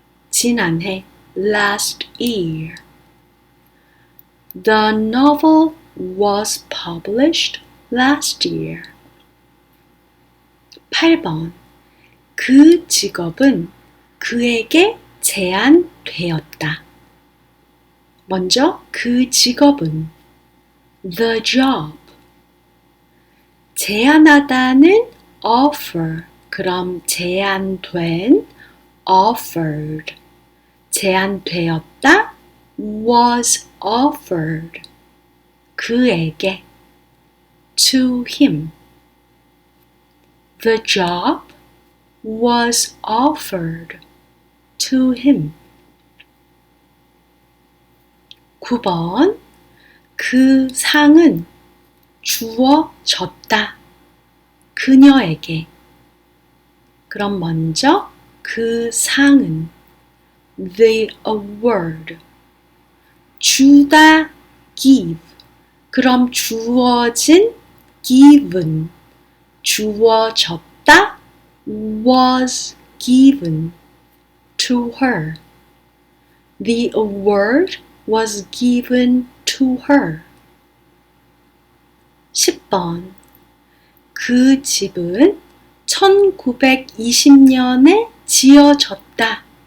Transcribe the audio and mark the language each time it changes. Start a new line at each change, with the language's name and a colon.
Korean: 지난해
English: last year. The novel was published last year.
Korean: 8번. 그 직업은 그에게 제안되었다. 먼저 그 직업은
English: the job.
Korean: 제안하다는 offer. 그럼 제안된 offered. 제안되었다
English: was offered.
Korean: 그에게
English: to him. The job was offered to him.
Korean: 9번. 그 상은 주어졌다. 그녀에게. 그럼 먼저 그 상은
English: the award.
Korean: 주다 give. 그럼 주어진 given. 주어졌다
English: was given to her. The award was given to her.
Korean: 10번. 그 집은 1920년에 지어졌다.